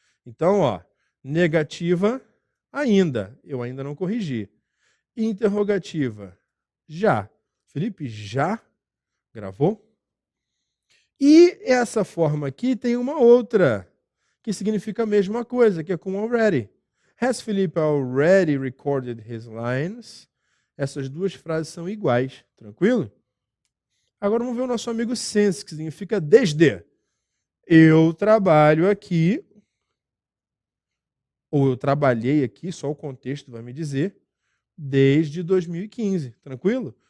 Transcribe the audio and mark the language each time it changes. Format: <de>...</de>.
<pt>Então, ó, negativa, ainda. Eu ainda não corrigi. Interrogativa, já. Felipe já gravou? E essa forma aqui tem uma outra, que significa a mesma coisa, que é com already.</pt> <en>Has Philip already recorded his lines?</en> <pt>Essas 2 frases são iguais, tranquilo? Agora vamos ver o nosso amigo since, que significa desde. Eu trabalho aqui, ou eu trabalhei aqui, só o contexto vai me dizer, desde 2015, tranquilo?</pt>